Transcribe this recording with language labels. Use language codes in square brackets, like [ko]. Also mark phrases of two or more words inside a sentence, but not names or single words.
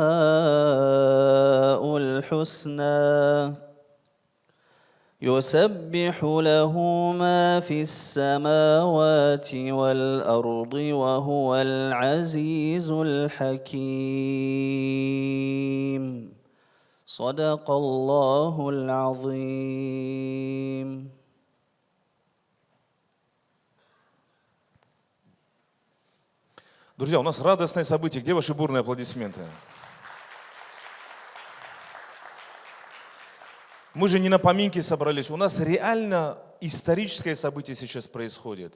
[ar] الحسنى يسبح له ما في السماوات والأرض وهو العزيز الحكيم صدق الله العظيم. [ru] Друзья, у нас радостное событие. Где ваши бурные аплодисменты? Мы же не на поминки собрались. У нас реально историческое событие сейчас происходит.